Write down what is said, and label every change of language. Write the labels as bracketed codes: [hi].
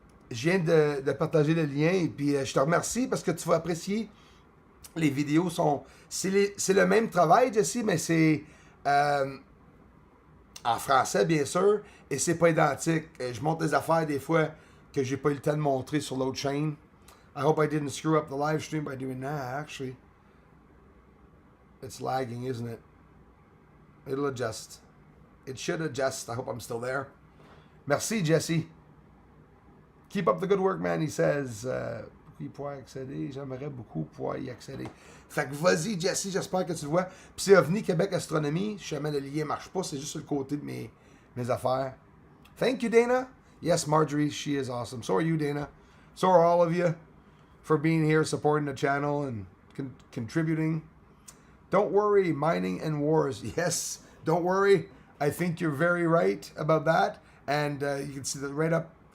[fr] Je viens de partager le lien et puis je te remercie parce que tu vas apprécier. Les vidéos sont... C'est le même travail, Jesse, mais c'est en français, bien sûr, et c'est pas identique. Je montre des affaires des fois que j'ai pas eu le temps de montrer sur l'autre chaîne. [en] I hope I didn't screw up the live stream by doing that, actually. It's lagging, isn't it? It'll adjust. It should adjust. I hope I'm still there. Merci, Jesse. Keep up the good work, man. He says, [fr] il pourrait accéder. J'aimerais beaucoup pouvoir y accéder. Fait que vas-y, Jesse, j'espère que tu le vois. Puis c'est OVNI Québec Astronomie. Si jamais le lien marche pas, c'est juste sur le côté de mes affaires. [en] Thank you, Dana. Yes, Marjorie, she is awesome. So are you, Dana. So are all of you for being here, supporting the channel, and contributing. Don't worry, mining and wars. Yes, don't worry. I think you're very right about that. And you can see that right up.